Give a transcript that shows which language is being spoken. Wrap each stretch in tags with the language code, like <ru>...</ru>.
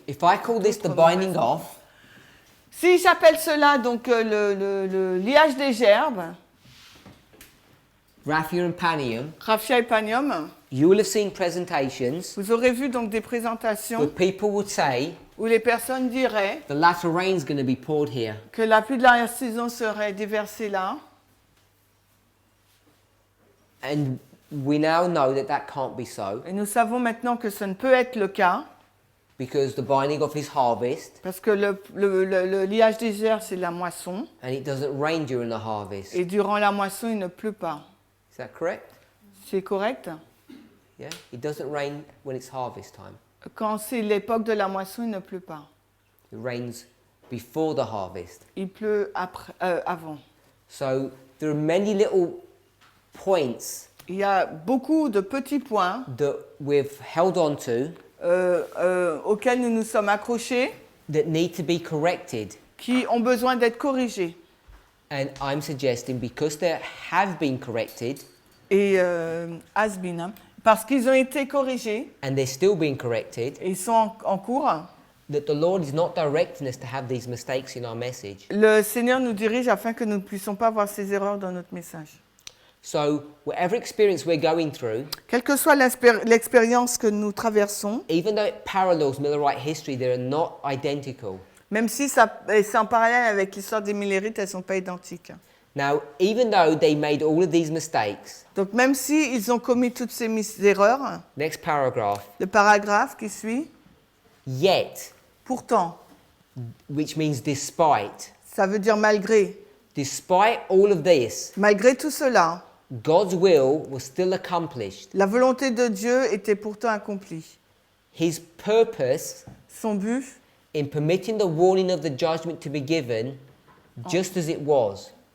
<en>If I call this the binding off,</en> <fr>Si j'appelle cela donc le liage des gerbes,</fr> <en>raphia and panium,</en> <fr>raphia et panium,</fr> <en>you will have seen presentations</en> <fr>vous aurez vu donc des présentations</fr> <en>where people would say</en> <fr>où les personnes diraient</fr> <en>the latter rain is going to be poured here.</en> <fr>que la pluie de l'arrière-saison serait déversée là.</fr> <en>And we now know that that can't be so</en> <fr>Et nous savons maintenant que ce ne peut être le cas,</fr> <en>because the binding off is harvest</en> <fr>parce que le liage des gerbes, c'est la moisson,</fr> <en>and it doesn't rain during the harvest.</en> <fr>et durant la moisson, il ne pleut pas.</fr> <en>Is that correct?</en> <fr>C'est correct?</fr> <en>Yeah? It doesn't rain when it's harvest time.</en> <fr>Quand c'est l'époque de la moisson, il ne pleut pas.</fr> <en>It rains before the harvest.</en> <fr>Il pleut avant.</fr> <en>So there are many little points</en> <fr>Il y a beaucoup de petits points</fr> <en>that we've held on to</en> <fr>auxquels nous nous sommes accrochés</fr> <en>that need to be corrected.</en> <fr>qui ont besoin d'être corrigés.</fr> <en>And I'm suggesting because they have been corrected</en> <fr>Et</fr> <en>has been,</en> <fr>hein, parce qu'ils ont été corrigés</fr> <en>and they're still being corrected,</en> <fr>et ils sont en cours,</fr> <en>that the Lord is not directing us to have these mistakes in our message.</en> <fr>le Seigneur nous dirige afin que nous ne puissions pas voir ces erreurs dans notre message.</fr> <en>So whatever experience we're going through,</en> <fr>Quelle que soit l'expérience que nous traversons,</fr> <en>even though it parallels Millerite history, they are not identical.</en> <fr>même si c'est en parallèle avec l'histoire des Millérites, elles ne sont pas identiques.</fr> <en>Now, even though they made all of these mistakes,</en> <fr>Donc même si ils ont commis toutes ces erreurs,</fr> <en>next paragraph,</en> <fr>le paragraphe qui suit,</fr> <en>yet,</en> <fr>pourtant,</fr> <en>which means despite,</en> <fr>ça veut dire malgré.</fr> <en>despite all of this,</en> <fr>Malgré tout cela,</fr> <en>God's will was still accomplished.</en> <fr>la volonté de Dieu était pourtant accomplie.</fr> <en>His purpose</en> <fr>Son but,</fr> <en>in permitting the warning of the judgment to be given, just as it was.</en>